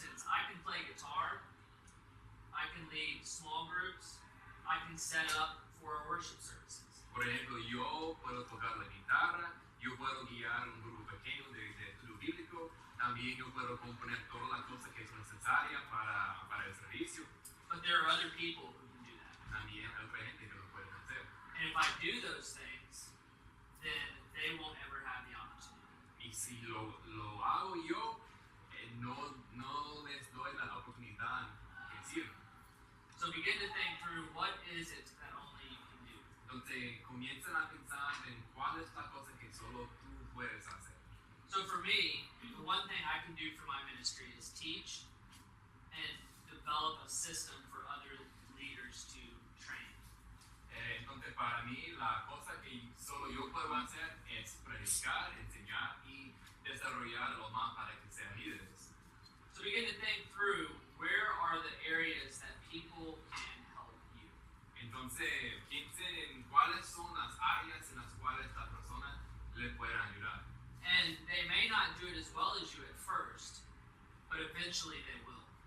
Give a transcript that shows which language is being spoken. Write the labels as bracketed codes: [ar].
[en] I can play guitar, I can lead small groups, I can set up for our worship services. [es] Por ejemplo, yo puedo tocar la guitarra, yo puedo guiar un grupo pequeño de estudio bíblico, también yo puedo componer todas las cosas que son necesarias para el servicio. [en] But there are other people who can do that. [es] También hay otra gente que lo puede hacer. [en] And if I do those things, then they won't ever have the opportunity. [es] Y si lo hago yo, no les doy la oportunidad que sirva. [en] So begin to think through what is it that only you can do. [es] Entonces comienzan a pensar en cuál es la cosa que solo tú puedes hacer. [en] So for me, the one thing I can do for my ministry is teach and develop a system for other leaders to train. [es] Entonces para mí la cosa que solo yo puedo hacer es predicar, enseñar y desarrollar lo más para que sean líderes. [en] So begin to think through where are the areas that people can help you. [es] Entonces piensen en cuáles son las áreas en las cuales la persona le puede ayudar. [en] And they may not do it as well as you at first, but eventually they will.